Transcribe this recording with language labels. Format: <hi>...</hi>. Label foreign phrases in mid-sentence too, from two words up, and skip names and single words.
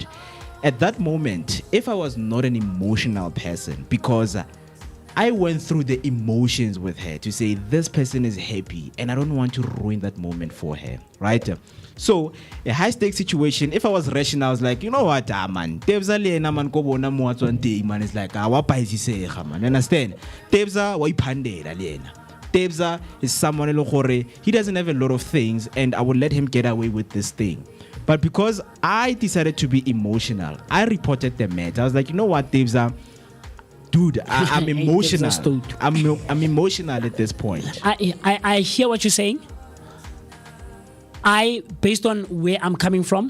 <en>At that moment, if I was not an emotional person, because I went through the emotions with her to say this person is happy and I don't want to ruin that moment for her, right? So a high stakes situation, if I was rational, I was like, you know what, man,</en> <st>Tebza lena man ko bona mo watswa teng man,</st> <en>is like</en> <st>wa paisisega man, understand? Tebza wa iphandela lena.</st> <en>Tebza is someone he doesn't have a lot of things and I would let him get away with this thing. But because I decided to be emotional, I reported the matter. I was like, you know what, Tebza, dude, I'm emotional. I'm emotional at this point. I hear what you're saying. Based on where I'm coming from,</en>